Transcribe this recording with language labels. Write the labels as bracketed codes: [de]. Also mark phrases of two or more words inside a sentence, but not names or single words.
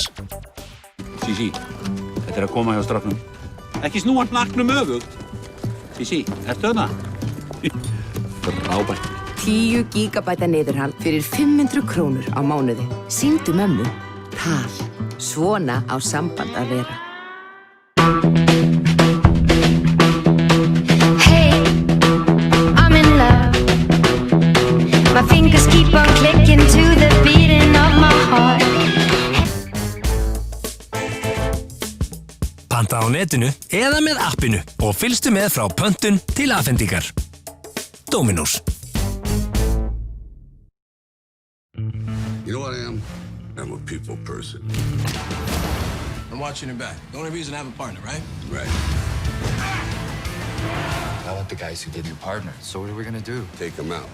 [is] Sísí, þetta að koma hjá stráknum. Ekki snúa hnakknum öfugt. Sísí, ertu þarna? Frábært. 10 gigabæta niðurhald fyrir 500 krónur á mánuði. Sýndu mömmu. Tal. Svona á samband að vera. [en] Hey, I'm in love. My fingers keep on clicking to the beating of my heart. [is] Panta á netinu eða með appinu og fylgstu með frá pöntun til afhendingar. Dominos. [en] You know what I am? I'm a people person. I'm watching your back. The only reason I have a partner, right? Right. I want the guys who did your partner. So what are we gonna do? Take them out.